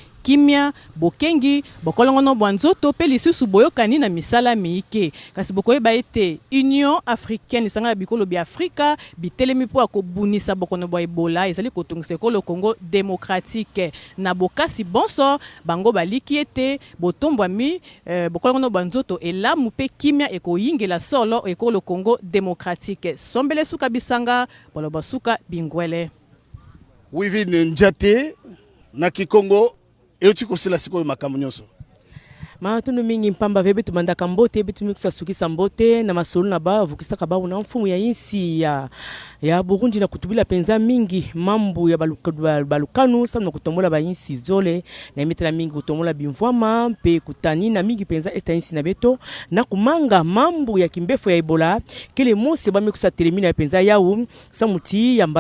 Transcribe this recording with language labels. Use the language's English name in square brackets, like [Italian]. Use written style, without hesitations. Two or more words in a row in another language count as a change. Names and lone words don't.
[Lingala] kimia bokengi bokolongono bwanzoto pe lisusu boyokani na misala miike kasi bokoyeba ete Union africaine sanga bikolo bi Afrika bitelemi po akobunisa bokono bwa Ebola ezali kotongisa ekolo Congo démocratique na bokasi bonso bango baliki ete botombwami bokolongono bwanzoto elamu pe kimia ekoyingela solo ekolo Congo démocratique sombele suka bisanga boloba suka bingwele Wivine Njate na Kikongo euti kosila sikoyo makambo nyonso [Kongo] Matunu mingi mpamba vebe tumandaka mbote betu mikusa sukisa mbote na masolo na ba vukisaka ba una mfumu ya insi ya Burundi na kutubila penza mingi mambu ya balukanu sana kutombola ba insi zole na imetela mingi kutombola bimvwama pe kutani na mingi penza esta insi na beto na kumanga mambu ya kimbefo ya Ebola kele mose ba mikusa telemina ya penza yau samuti ya